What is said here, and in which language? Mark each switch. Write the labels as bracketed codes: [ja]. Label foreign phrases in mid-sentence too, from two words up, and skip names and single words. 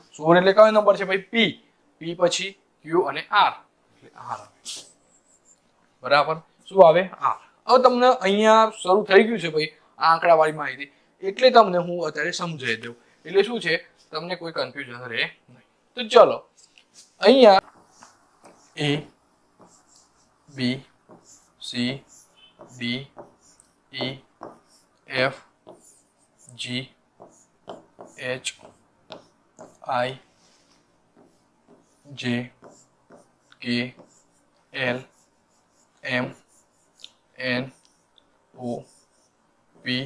[gu] 16 એટલે કયો નંબર છે ભાઈ? પી. પી પછી ક્યુ અને આર, એટલે આર આવે. બરાબર. શું આવે? આર. હવે તમને અહીંયા શરૂ થઈ ગયું છે ભાઈ આ આંકડાવાળી માહિતી, એટલે તમને હું અત્યારે સમજાવી દઉં, એટલે શું છે તમને કોઈ કન્ફ્યુઝન રહે નહીં. તો ચલો અહીંયા [en] A B C D E F G H I J K L M N O P